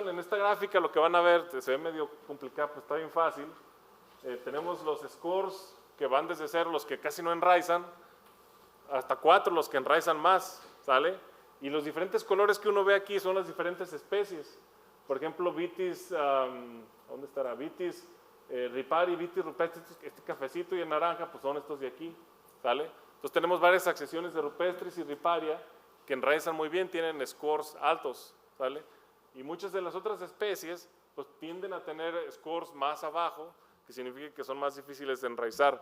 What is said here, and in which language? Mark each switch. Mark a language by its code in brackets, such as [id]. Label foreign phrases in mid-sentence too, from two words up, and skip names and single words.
[es] En esta gráfica lo que van a ver, se ve medio complicado, pues está bien fácil. Tenemos los scores que van desde 0, los que casi no enraizan, hasta 4, los que enraizan más, ¿sale? Y los diferentes colores que uno ve aquí son las diferentes especies. Por ejemplo, Vitis, ¿dónde estará? Vitis riparia y Vitis rupestris, este cafecito y el naranja, pues son estos de aquí, ¿sale? Entonces tenemos varias accesiones de rupestris y riparia que enraizan muy bien, tienen scores altos, ¿sale? Y muchas de las otras especies, pues tienden a tener scores más abajo, que significa que son más difíciles de enraizar.